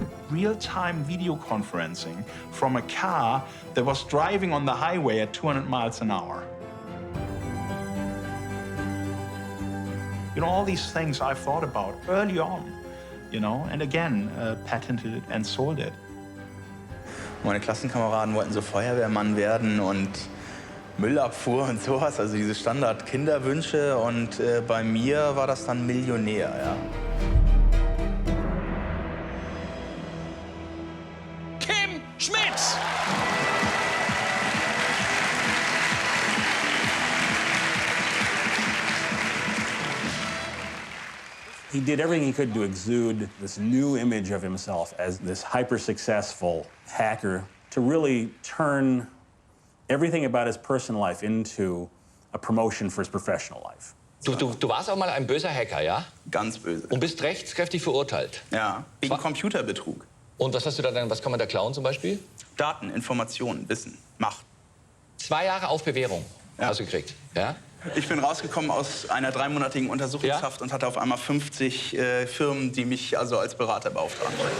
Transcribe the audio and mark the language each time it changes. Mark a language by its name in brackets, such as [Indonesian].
[English] Real-time video conferencing from a car that was driving on the highway at 200 miles an hour. You know, all these things I thought about early on, you know, and again, patented it and sold it. [German] Meine Klassenkameraden wollten so Feuerwehrmann werden und Müllabfuhr und sowas, also diese Standard-Kinderwünsche. Und bei mir war das dann Millionär, ja. Kim Schmitz! [English] He did everything he could to exude this new image of himself as this hyper-successful hacker, to really turn everything about his personal life into a promotion for his professional life. [German] Du warst auch mal ein böser Hacker, ja? Ganz böse. Und bist rechtskräftig verurteilt? Ja, wegen Computerbetrug. Und was hast du da dann, was kann man da klauen zum Beispiel? Daten, Informationen, Wissen, Macht. 2 Jahre auf Bewährung hast du gekriegt, ja? Ich bin rausgekommen aus einer 3-monatigen Untersuchungshaft und hatte auf einmal 50 Firmen, die mich also als Berater beauftragen.